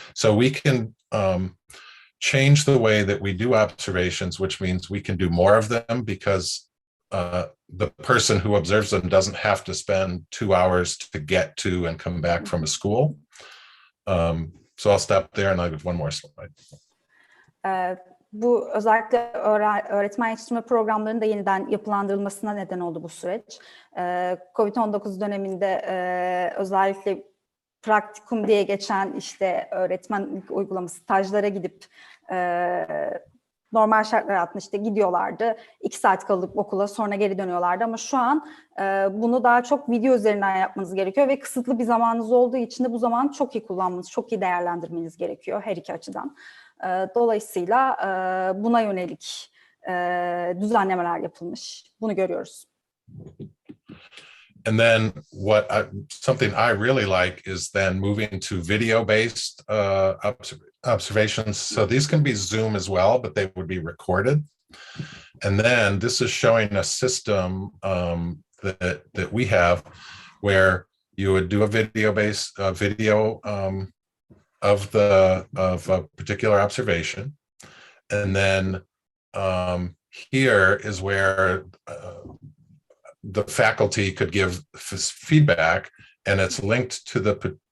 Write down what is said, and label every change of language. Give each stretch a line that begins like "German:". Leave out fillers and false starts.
English: So we can change the way that we do observations, which means we can do more of them because the person who observes them doesn't have to spend 2 hours to get to and come back from a school. So I'll stop there and I'll give one more slide.
Turkish: Bu özellikle öğretmen yetiştirme programlarının da yeniden yapılandırılmasına neden oldu bu süreç. Covid-19 döneminde özellikle praktikum diye geçen işte öğretmenlik uygulaması stajlara gidip normal şartlar altında işte gidiyorlardı. 2 saat kalıp okula sonra geri dönüyorlardı ama şu an bunu daha çok video üzerinden yapmanız gerekiyor ve kısıtlı bir zamanınız olduğu için de bu zamanı çok iyi kullanmanız, çok iyi değerlendirmeniz gerekiyor her iki açıdan. Dolayısıyla buna yönelik düzenlemeler yapılmış. Bunu görüyoruz.
English: And then something I really like is then moving to video-based observations. So these can be Zoom as well, but they would be recorded. And then this is showing a system that we have where you would do a video-based video of a particular observation, and then here is where the faculty could give feedback, and it's linked to the